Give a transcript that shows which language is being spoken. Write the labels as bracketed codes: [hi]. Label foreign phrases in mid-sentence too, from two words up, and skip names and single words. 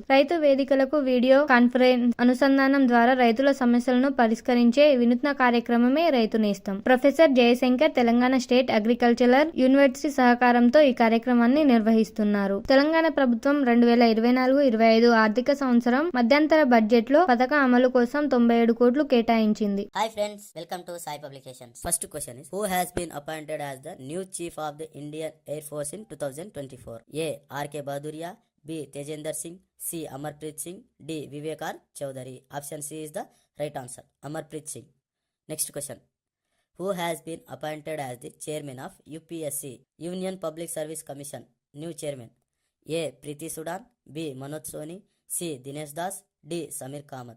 [te] రైతు వేదికలకు వీడియో కాన్ఫరెన్స్ అనుసంధానం ద్వారా రైతుల సమస్యలను పరిష్కరించే వినూత్న కార్యక్రమమే రైతు నేస్తం. ప్రొఫెసర్ జయశంకర్ తెలంగాణ స్టేట్ అగ్రికల్చరల్ యూనివర్సిటీ సహకారంతో ఈ కార్యక్రమాన్ని నిర్వహిస్తున్నారు. తెలంగాణ ప్రభుత్వం 2024-25 ఆర్థిక సంవత్సరం మధ్యంతర బడ్జెట్ లో పథకం అమలు కోసం 97 కోట్లు కేటాయించింది. [en] Hi friends, welcome to Sai Publications. First question is, who has been appointed as the new chief of the Indian Air Force in 2024? A. R.K. Bahaduria, B. Tejendra Singh, C. Amarpreet Singh, D. Vivek R. Chaudhary. Option C is the right answer, Amarpreet Singh. Next question, who has been appointed as the chairman of UPSC, Union Public Service Commission, new chairman? A. Preeti Sudan, B. Manoj Soni, C. Dinesh Das, D. Samir Kamath.